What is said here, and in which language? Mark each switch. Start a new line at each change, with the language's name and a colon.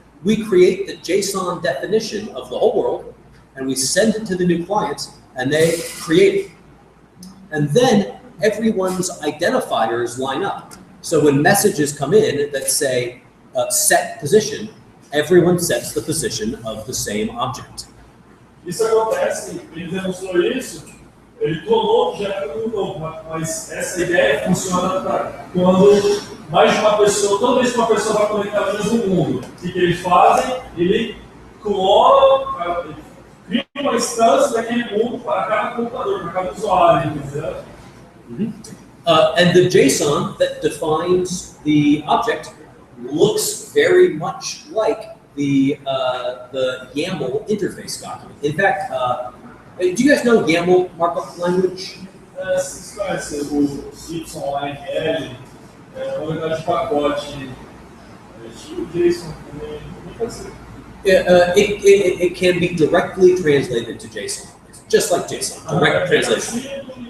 English: We create the JSON definition of the whole world, and we send it to the new client, and they create it. And then everyone's identifiers line up. So when messages come in that say set position, everyone sets the position of the same object.
Portuguese: Isso acontece, ele demonstrou isso, ele clonou o objeto no novo, mas essa ideia funciona quando mais de uma pessoa, toda vez que uma pessoa vai conectar no mesmo mundo, o que eles fazem? Ele clona, ele cria uma instância daquele mundo para cada computador, para cada usuário, entendeu?
English: And the JSON that defines the object looks very much like the YAML interface document. In fact, do you guys know YAML markup language?
Portuguese: Vocês conhecem o YML, uma unidade de pacote, tipo JSON também,
English: It can be directly translated to JSON, just like JSON, direct translation.